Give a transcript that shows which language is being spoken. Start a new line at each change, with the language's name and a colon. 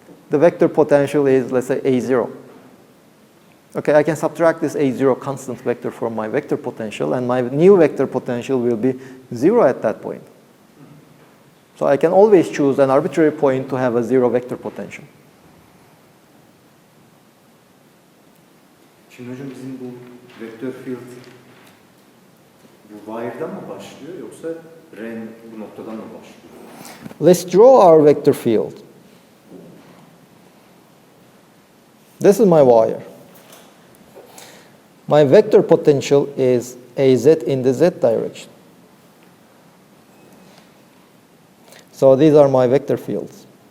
English: the vector potential is, let's say, A0. Okay, I can subtract this A0 constant vector from my vector potential, and my new vector potential will be 0 at that point. So I can always choose an arbitrary point to have a 0 vector potential.
Turkish: Şimdi hocam bizim bu vektör field bu wire'dan mı başlıyor yoksa ren bu noktadan mı başlıyor?
English: Let's draw our vector field. This is my wire. My vector potential is AZ in the Z direction. So these are my vector fields.